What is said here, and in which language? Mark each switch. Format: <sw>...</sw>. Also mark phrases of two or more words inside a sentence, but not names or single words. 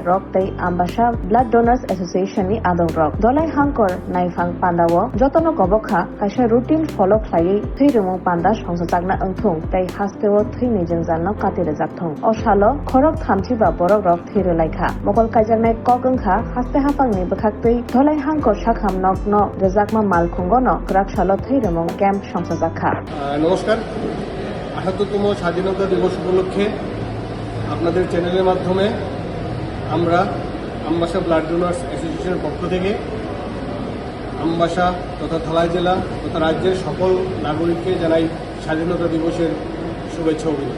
<trp>Rock tei Ambassa Blood Donors Association ni Adong Rock Dholai Haktor Naifang Panda wo Jotono Kobokha Kasha</trp> <en>routine follow</en> <trp>Khlai Thwi Rimung Panda Swrangchati Angthung tei Haste Thwi ni jengjanno katire jakthong o salo khorok thamchi ba borok rok thiro laikha mokol kaijaknai kokongkha haste hapangni bwkhaktwi Dholai Haktor sakham nokno rejakma malkhungono krak salo thwi rimung camp Swrangchati</trp> <bn>নমস্কার ৭৮তম স্বাধীনতা দিবস উপলক্ষে আপনাদের চ্যানেলের মাধ্যমে আমরা আম্বাসা ব্লাড ডোনার্স অ্যাসোসিয়েশনের পক্ষ থেকে আম্বাসা তথা ধলাই জেলা তথা রাজ্যের সকল নাগরিককে জানাই স্বাধীনতা দিবসের শুভেচ্ছা অভিনন্দন।</bn>